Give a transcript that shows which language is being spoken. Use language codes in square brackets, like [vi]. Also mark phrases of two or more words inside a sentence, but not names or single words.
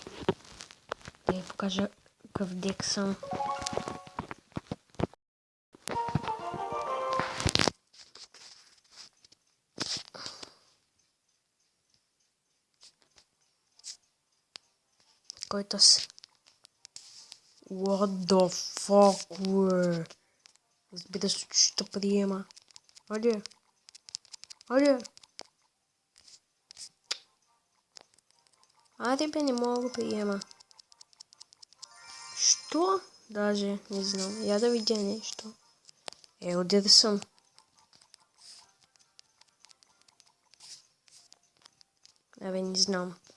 [bg] Да ви покажа какъв дек съм. Който с... [en] What the fuck, bro? [bg] Разбира се, че ще приема. Айде. Айде. Айде бе, не мога да приема. Що? Даже не знам. Я да видя нещо. Отиде съм. Абе, не знам.